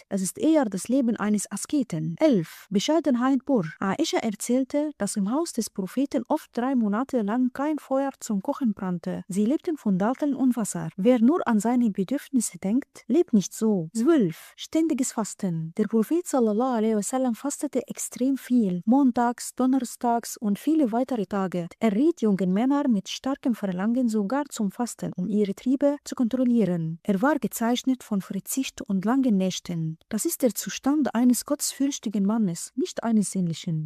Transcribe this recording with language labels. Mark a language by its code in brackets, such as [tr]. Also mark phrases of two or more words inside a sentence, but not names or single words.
[de] Es ist eher das Leben eines Asketen. 11. Bescheidenheit pur. Aisha erzählte, dass im Haus des Propheten oft 3 Monate lang kein Feuer zum Kochen brannte. Sie lebten von Datteln und Wasser. Wer nur an seine Bedürfnisse denkt, lebt nicht so. 12. Ständiges Fasten. Der Prophet [ar] صلى الله عليه وسلم [de] fastete extrem viel. Montags, donnerstags und viele weitere Tage. Er riet jungen Männern mit starkem Verlangen sogar zum Fasten, um ihre Triebe zu kontrollieren. Er war gezeichnet von Verzicht und langen Nächten. Das ist der Zustand eines gottesfürchtigen Mannes, nicht eines sinnlichen.